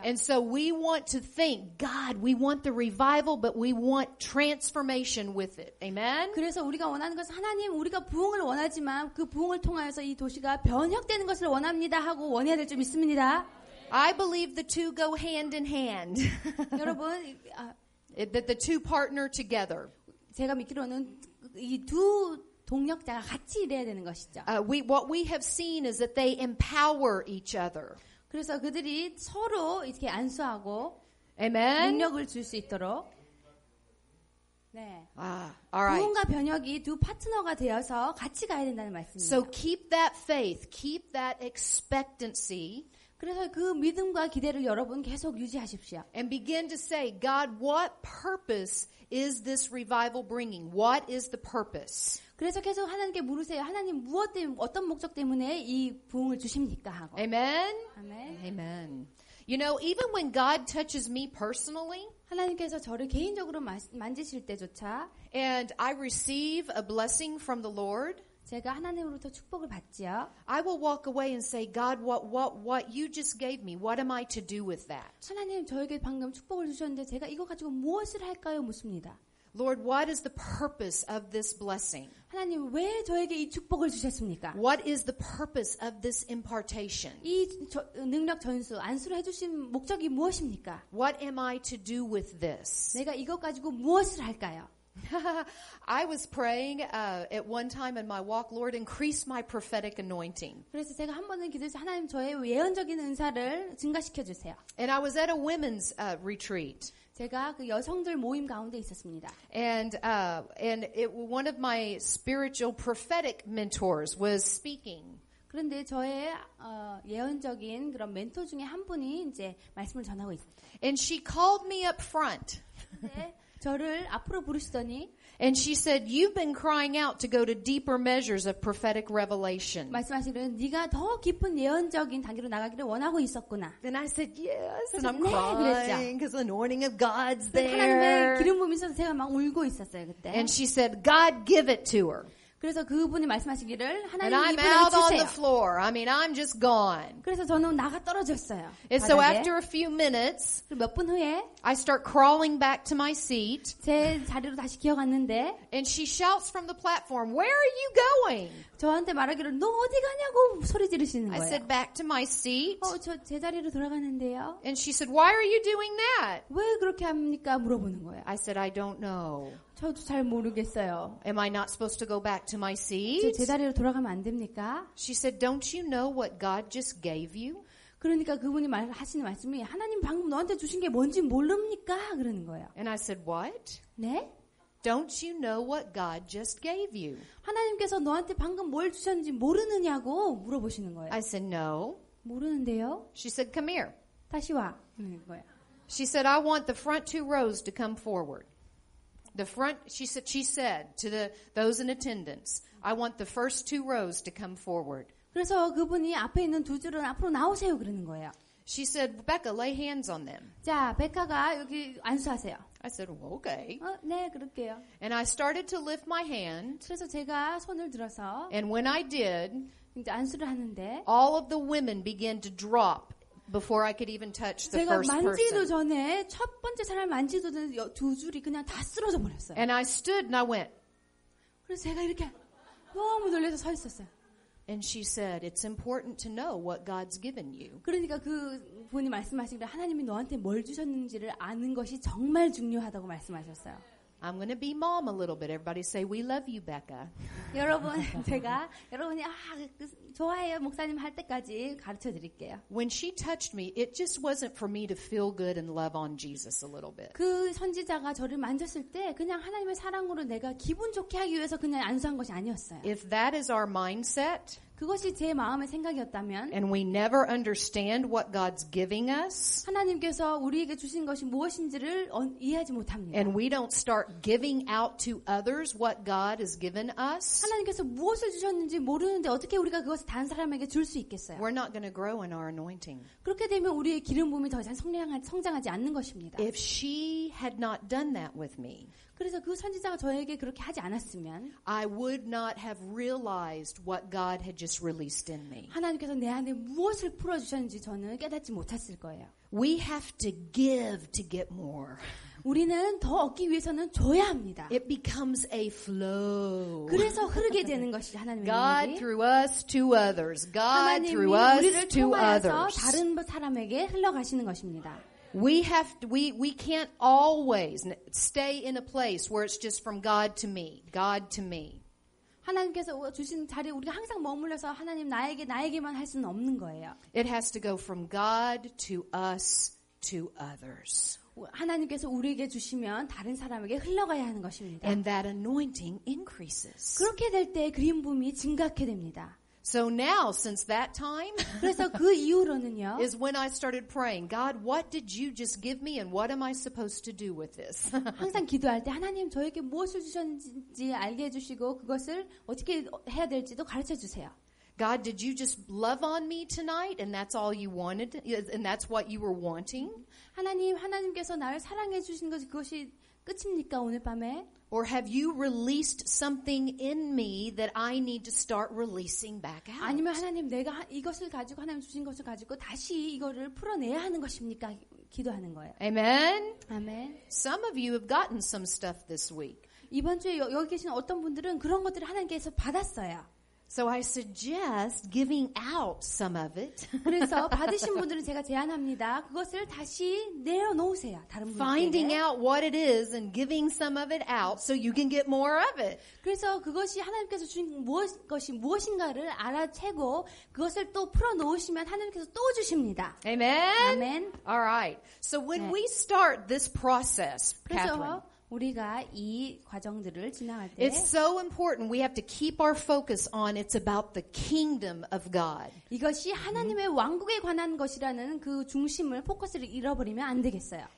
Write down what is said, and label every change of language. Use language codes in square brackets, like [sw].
[en] And so we want to think, God, we want the revival, but we want transformation with it. Amen? [ko] 그래서 우리가 원하는 것은 하나님 우리가 부흥을 원하지만 그 부흥을 통하여서 이 도시가 변혁되는 것을 원합니다 하고 원해야 될 줄 믿습니다. [en] I believe the two go hand in hand. [ko] 여러분 [en] That the two partner together. [ko] 제가 믿기로는 이 두 동력자가 같이 일해야 되는 것이죠. [en] What we have seen is that they empower each other. [ko] 그래서 그들이 서로 이렇게 안수하고 [en] Amen? [ko] 능력을 줄 수 있도록 네. [en] All right. [ko] 부흥과 변혁이 두 파트너가 되어서 같이 가야 된다는 말씀입니다. [en] So keep that faith, keep that expectancy, [ko] 그래서 그 믿음과 기대를 여러분 계속 유지하십시오. [en] and begin to say, God, what purpose is this revival bringing? What is the purpose? [ko] 그래서 계속 하나님께 물으세요. 하나님 무엇 때문에 어떤 목적 때문에 이 부흥을 주십니까 하고. [en] Amen? [ko] 아멘. [en] Amen. You know, even when God touches me personally, [ko] 하나님께서 저를 개인적으로 만지실 때조차 [en] and I receive a blessing from the Lord, [ko] 제가 하나님으로부터 축복을 받지요. [en] I will walk away and say, God, what you just gave me, what am I to do with that? [ko] 하나님 저에게 방금 축복을 주셨는데 제가 이거 가지고 무엇을 할까요? 묻습니다. [en] Lord, what is the purpose of this blessing? [ko] 하나님 왜 저에게 이 축복을 주셨습니까? [en] What is the purpose of this impartation? [ko] 이 능력 전수, 안수를 해주신 목적이 무엇입니까? [en] What am I to do with this? [ko] 내가 이것 가지고 무엇을 할까요? [en] I was praying at one time in my walk, Lord, increase my prophetic anointing. [ko] 그래서 제가 한 번은 기도해서 하나님 저의 예언적인 은사를 증가시켜 주세요. [en] And I was at a women's retreat. [ko] 제가 그 여성들 모임 가운데 있었습니다. [en] And one of my spiritual prophetic mentors was speaking. [ko] 그런데 저의 예언적인 그런 멘토 중에 한 분이 이제 말씀을 전하고 있어요. [en] And she called me up front. [ko] 네, 저를 앞으로 부르시더니 [en] And she said, you've been crying out to go to deeper measures of prophetic revelation. [ko] 말씀하시기를 네가 더 깊은 예언적인 단계로 나가기를 원하고 있었구나. [en] And I said, yes. And I'm [ko] 네, [en] crying because the anointing of God's [ko] 하나님의 [en] there. [ko] 기름 부음이 있어서 제가 막 울고 있었어요 그때. [en] And she said, God, give it to her. [ko] 그래서 그분이 말씀하시기를 [en] And [ko] 하나님 [en] I'm [ko] 이분에게 [en] out on [ko] 주세요. [en] the floor. I mean, I'm just gone. [ko] 그래서 저는 나가 떨어졌어요. [en] And so [ko] 바닥에. [en] after a few minutes, [ko] 몇 분 후에 [en] I start crawling back to my seat. [ko] 제 자리로 다시 기어갔는데 [en] And she shouts from the platform, where are you going? [ko] 저한테 말하기를 너 어디 가냐고 소리 지르시는 [en] I [ko] 거예요. [en] said, back to my seat. [ko] 저 제 자리로 돌아가는데요. [en] And she said, why are you doing that? [ko] 왜 그렇게 합니까? 물어보는 거예요. [en] I said, I don't know. [ko] 저도 잘 모르겠어요. [en] Am I not supposed to go back to my [ko] 제 [en] seat? [ko] 자리로 돌아가면 안 됩니까? She said, don't you know what God just gave you? 그러니까 그분이 하시는 말씀이 하나님 방금 너한테 주신 게 뭔지 모릅니까? 그러는 거예요. [en] And I said, what? [ko] 네? [en] Don't you know what God just gave you? [ko] 하나님께서 너한테 방금 뭘 주셨는지 모르느냐고 물어보시는 거예요. [en] I said, no. [ko] 모르는데요? [en] She said, come here. [ko] 다시 와. 그러는 거예요. [en] She said, I want the front two rows to come forward. The front, she said to those in attendance, I want the first two rows to come forward. [ko] 그래서 그분이 앞에 있는 두 줄은 앞으로 나오세요. 그러는 거예요. [en] She said, Rebecca, lay hands on them. [ko] 자, 베카가 여기 안수하세요. [en] I said, well, okay. [ko] 네, 그럴게요. [en] And I started to lift my hand. [ko] 그래서 제가 손을 들어서 [en] And when I did, [ko] 이제 안수를 하는데 [en] all of the women began to drop before I could even touch the [ko] 제가 [en] first [ko] 만지기도 [en] person. [ko] 전에 첫 번째 사람 만지도 두 줄이 그냥 다 쓰러져 버렸어요. [en] And I stood and I went, [ko] 그래서 제가 이렇게 너무 놀라서 서 있었어요. [en] and she said, it's important to know what God's given you. [ko] 그러니까 그 분이 말씀하시기를 하나님이 너한테 뭘 주셨는지를 아는 것이 정말 중요하다고 말씀하셨어요. [en] I'm going to be mom a little bit. Everybody say, we love you, Becca. [ko] 여러분, 제가 여러분이 좋아해요 목사님 할 때까지 가르쳐 드릴게요. [en] When she touched me, it just wasn't for me to feel good and love on Jesus a little bit. [ko] 그 선지자가 저를 만졌을 때 그냥 하나님의 사랑으로 내가 기분 좋게 하기 위해서 그냥 안수한 것이 아니었어요. [en] If that is our mindset, [ko] 그것이 제 마음의 생각이었다면 [en] and we never understand what God's giving us, [ko] 하나님께서 우리에게 주신 것이 무엇인지를 이해하지 못합니다. [en] and we don't start giving out to others what God has given us, [ko] 하나님께서 무엇을 주셨는지 모르는데 어떻게 우리가 그것을 다른 사람에게 줄 수 있겠어요? [en] we're not going to grow in our anointing. [ko] 그렇게 되면 우리의 기름 부음이 더 이상 성장하지 않는 것입니다. [en] If she had not done that with me, [ko] 그래서 그 선지자가 저에게 그렇게 하지 않았으면 [en] I would not have realized what God had just released in me. [ko] 하나님께서 내 안에 무엇을 풀어주셨는지 저는 깨닫지 못했을 거예요. [en] We have to give to get more. [ko] 우리는 더 얻기 위해서는 줘야 합니다. [en] It becomes a flow. [ko] 그래서 흐르게 되는 것이 하나님의 [en] God [ko] 능력이. [en] through us to others. God [ko] 하나님이 [en] through us [ko] 우리를 [en] to [ko] 통하여서 [en] others. [ko] 다른 사람에게 흘러가시는 것입니다. [en] We can't always stay in a place where it's just from God to me, God to me. [ko] 하나님께서 주신 자리에 우리가 항상 머물러서 하나님 나에게만 할 수는 없는 거예요. [en] It has to go from God to us to others. [ko] 하나님께서 우리에게 주시면 다른 사람에게 흘러가야 하는 것입니다. [en] And that anointing increases. [ko] 그렇게 될 때 그림 부음이 증가하게 됩니다. [en] So now, since that time, [ko] 그래서 그 이후로는요. [en] is when I started praying, God, what did you just give me and what am I supposed to do with this? [ko] 항상 기도할 때 하나님 저에게 무엇을 주셨는지 알게 해주시고 그것을 어떻게 해야 될지도 가르쳐 주세요. [en] God, did you just love on me tonight and that's all you wanted and that's what you were wanting? [ko] 하나님께서 나를 사랑해 주신 것이 그것이 끝입니까 오늘 밤에? [en] Or have you released something in me that I need to start releasing back out? [ko] 아니면 하나님 내가 이것을 가지고 하나님 주신 것을 가지고 다시 이거를 풀어내야 하는 것입니까? 기도하는 거예요. [en] Amen? [ko] 아멘. [en] Some of you have gotten some stuff this week. [ko] 이번 주에 여기 계신 어떤 분들은 그런 것들을 하나님께서 받았어요. [en] So I suggest giving out some of it. [ko] 그래서 받으신 분들은 제가 제안합니다. 그것을 다시 내려놓으세요. 다른 [en] Finding [ko] 분들에게. [en] out what it is and giving some of it out so you can get more of it. [ko] 그래서 그것이 하나님께서 주신 것이 무엇인가를 알아채고 그것을 또 풀어놓으시면 하나님께서 또 주십니다. [en] Amen? [ko] 아멘. [en] All right. So when [ko] 네. [en] we start this process, Catherine, [ko] 그래서 우리가 이 과정들을 지나갈 때 [en] it's so important. We have to keep our focus on it's about the kingdom of God. [ko] 이것이 하나님의 왕국에 관한 것이라는 그 중심을 포커스를 잃어버리면 안 되겠어요.